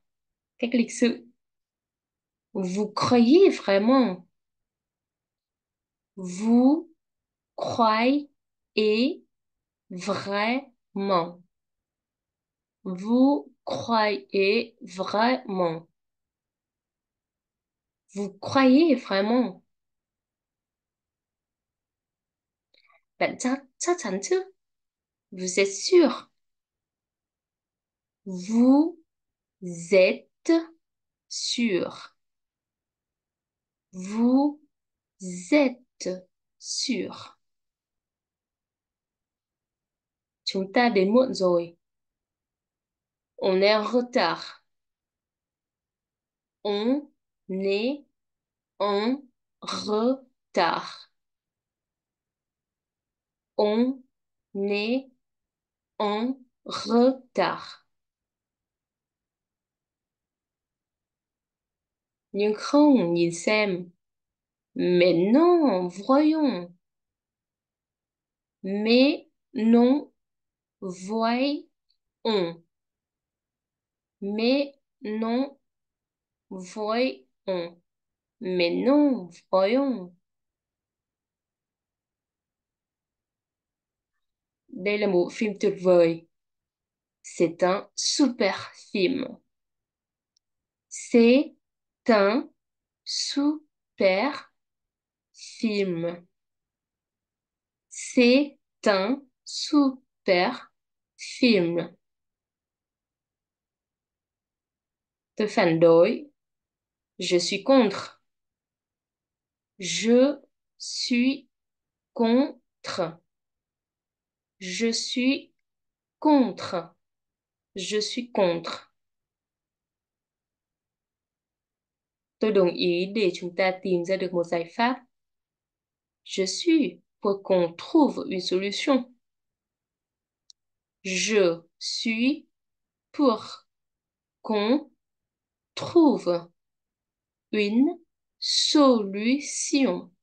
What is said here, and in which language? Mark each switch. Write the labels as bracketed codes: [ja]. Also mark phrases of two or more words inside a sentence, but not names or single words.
[vi] Cách lịch sự. [fr] Vous croyez vraiment? Vous croyez vraiment. Vous croyez vraiment. Vous croyez vraiment. [vi] Bạn chắc chắn chứ? [fr] Vous êtes sûr? Vous êtes sûr? Vous êtes sûr? [vi] Chúng ta đến muộn rồi. [fr] On est en retard. On est en retard. On est en retard. [vi] Nhưng không, nhìn xem. [fr] Mais non, voyons. Mais non, voyons. Mais non, voyons. Mais non, voyons. [vi] Đây là một phim tuyệt vời. [fr] C'est un super film. C'est un super film. C'est un super film. [vi] Tôi phản đối. [fr] Je suis contre. Je suis contre. Je suis contre. Je suis contre. [vi] Tôi đồng ý để chúng ta tìm ra được một giải pháp. [fr] Je suis pour qu'on trouve une solution. Je suis pour qu'on trouve une solution.